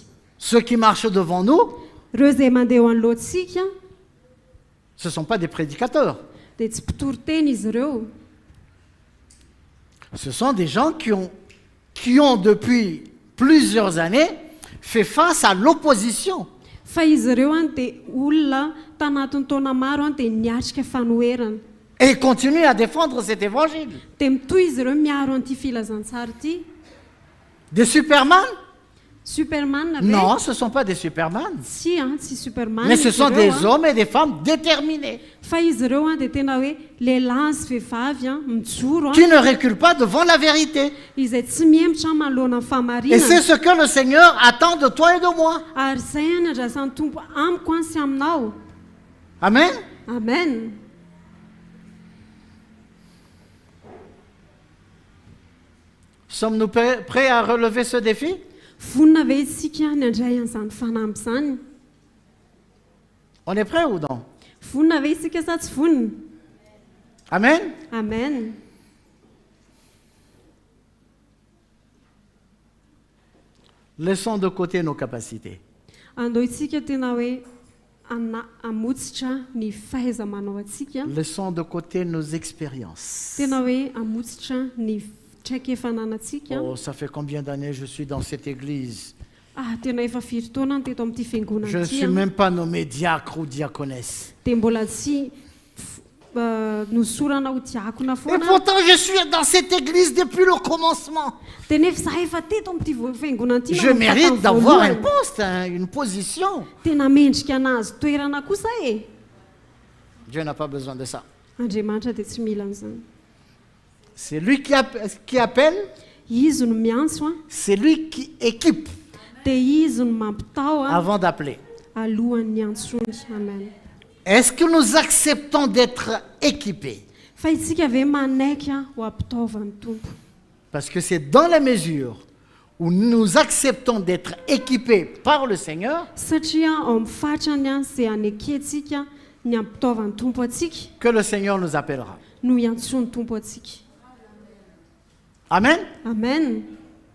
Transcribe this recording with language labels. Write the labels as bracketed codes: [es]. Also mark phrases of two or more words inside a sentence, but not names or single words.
[fr] Ceux qui marchent devant nous, [mg] Ireo izay mandeha eo anoloantsika [fr] ce ne sont pas des prédicateurs. [mg] dia tsy mpitory-teny izy ireo. [fr] Ce sont des gens qui ont depuis plusieurs années fait face à l'opposition. [mg] Fa izy ireo dia olona tanatin'ny taona maro dia niatrika fanoherana. [fr] Et ils continuent à défendre cet évangile. [mg] Dia mitohy izy ireo miaro an'ity filazantsara ity. [fr] Des superman? [mg] Superman ve? [fr] Non, ce ne sont pas des superman. [mg] Tsy Superman. [fr] Mais ce [mg] izy [fr] sont [mg] ireo, [fr] des hommes et des femmes déterminés, [mg] Fa izy ireo dia tena hoe lehilahy sy vehivavy mijoro [fr] qui ne reculent pas devant la vérité. [mg] izay tsy miembotra manoloana ny [fr] Et [mg] fahamarinana. [fr] c'est ce que le Seigneur attend de toi et de moi. [mg] Ary izay ny andrasan'ny tompo amiko any sy aminao. [fr] Amen. [mg] Amen. [fr] Sommes-nous prêts à relever ce défi? [mg] Vonina ve isika ny andray an'izany fanampy izany? [fr] On est prêts ou non? [mg] Vonina ve isika sa tsy vonina? [fr] Amen. [mg] Amen. [fr] Laissons de côté nos capacités. [mg] Andao isika tena hoe amotsitra ny fahaiza-manao atsika. [fr] Laissons de côté nos expériences. [mg] Tena hoe amotsitra ny traikefananatsika. [fr] Oh, ça fait combien d'années je suis dans cette église? [mg] Tena efa firy taona ny teto amin'ity fiangonana [fr] Je ne suis même pas nommé diacre ou diaconesse. [mg] dia mbola tsy nosorana ho diakona [fr] Et [mg] foana. [fr] pourtant, je suis dans cette église depuis le commencement. [mg] Dia nefa za efa teto amin'ity fiangonana ity. [fr] Je mérite d'avoir un poste, une position. [mg] Tena mendrika anazy toerana kosa e. [fr] Dieu n'a pas besoin de ça. [mg] Andriamanitra dia tsy mila an'izany. [fr] C'est lui qui appelle, [mg] Izy no miantso [fr] c'est lui qui équipe [mg] dia izy no mampitao [fr] avant d'appeler. [mg] alohan'ny antsony. [fr] Amen. Est-ce que nous acceptons d'être équipés? [mg] Fa itsika ve manaiky ho ampitaovan'ny tompo? [fr] Parce que c'est dans la mesure où nous acceptons d'être équipés par le Seigneur [mg] Satria ao amin'ny fatrany izay aneketsika ny ampitaovan'ny tompo atsika [fr] que le Seigneur nous appellera. [mg] no iantsony tompo atsika. [fr] Amen. [mg] Amen.